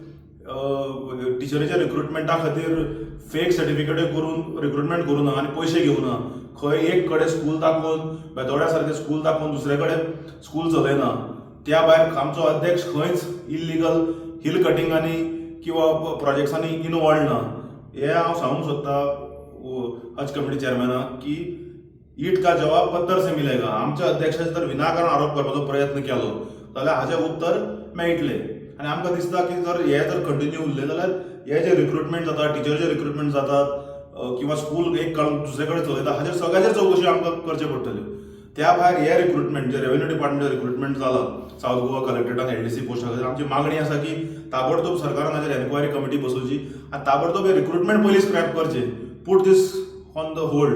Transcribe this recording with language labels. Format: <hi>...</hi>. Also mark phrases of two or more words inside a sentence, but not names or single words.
<kok>टिचरीच्या रिक्रुटमेंटा खातीर</kok> <en>fake certificate</en> <kok>करून रिक्रुटमेंट करूं ना आनी पयशे घेवं ना खंय एक कडेन स्कूल दाखोवन बेतोड्या सारकें स्कूल दाखोवन दुसरे कडेन स्कूल चलयना त्या भायर आमचो अध्यक्ष खंयच</kok> <en>illegal hill cuttings</en> <kok>किंवा प्रोजेक्ट्सांनी इनवॉल्ड ना हे हांव सांगूंक सोदता हज कमिटी चेअरमॅनाक की</kok> <hi>ईट का जवाब पत्तर से मिलेगा</hi> <kok>आमच्या अध्यक्षाचे जर विनाकारण आरोप करपाचो प्रयत्न केलो जाल्यार हाचें उत्तर मेळटलें आनी आमकां दिसता की जर हे जर कंटिन्यू उरलें जाल्यार हे जे रिक्रुटमेंट जाता टिचरचे रिक्रुटमेंट जातात किंवा स्कूल एक काडून दुसरे कडेन चलयता हाचेर सगळ्याचेर चवकशी आमकां करच्यो पडटल्यो त्या भायर हे रिक्रुटमेंट जे</kok> <en>revenue department</en> <kok>रिक्रुटमेंट जाला साऊथ गोवा कलेक्टरेटान एलडीसी पोस्टा खातीर आमची मागणी आसा की ताबडतोब सरकारान हाजेर</kok> <en>enquiry committee</en> <kok>बसोवची आनी ताबडतोब हे रिक्रुटमेंट पयलीं स्क्रॅप करचे,</kok> <en>put this on the hold.</en>